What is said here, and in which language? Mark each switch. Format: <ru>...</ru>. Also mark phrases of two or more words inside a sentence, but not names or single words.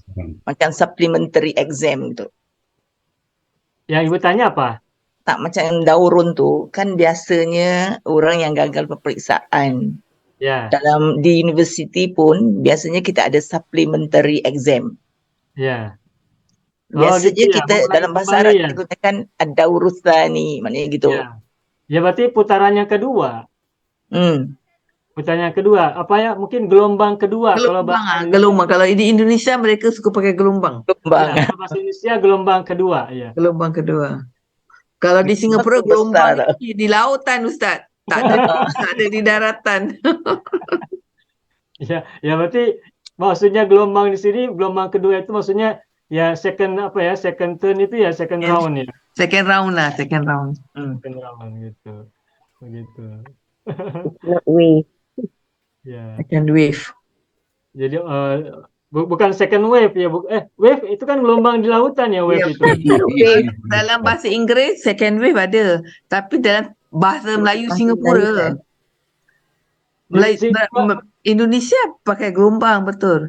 <ms>macam</ms> <en>supplementary exam</en> <ms>tu.</ms> <id>yang Ibu tanya apa?</id> <ms>Tak macam daurun tu, kan biasanya orang yang gagal peperiksaan Ya, di universiti pun biasanya kita ada</ms> <en>supplementary exam.</en> <ms>ya.</ms> <id>Biasanya gitu ya, kita mengulangi dalam bahasa kembali Arab ya. kita gunakan</id> <ar>ad-daurus tsani,</ar> <id>maknanya gitu. Ya. Ya berarti putaran yang kedua. Putaran yang kedua. Apa ya? Mungkin gelombang kedua. Kalau Gelombang. Kalau di Indonesia mereka suka pakai gelombang. Gelombang. kalau bahasa Indonesia gelombang kedua. Ya. Gelombang kedua. Kalau di Singapura Betul, gelombang besar.</id> <ms>di lautan, Ustaz. Tak ada di daratan.</ms> <id>Ya berarti maksudnya gelombang di sini, gelombang kedua itu maksudnya ya</id> <en>second turn</en> <id>itu ya second Yes. round ya.</id> <en>Second round. Second round</en> <id>gitu. Begitu.</id> <en>Not wave.</en> <id>Ya.</id> <en>Second wave.</en> <id>Jadi bukan</id> <en>second wave</en> <id>ya, wave itu kan gelombang di lautan ya, wave itu.</id> <ms>Dalam bahasa Inggeris</ms> <en>second wave</en> <ms>ada, tapi dalam bahasa Melayu Singapura, Indonesia pakai gelombang, betul.</ms>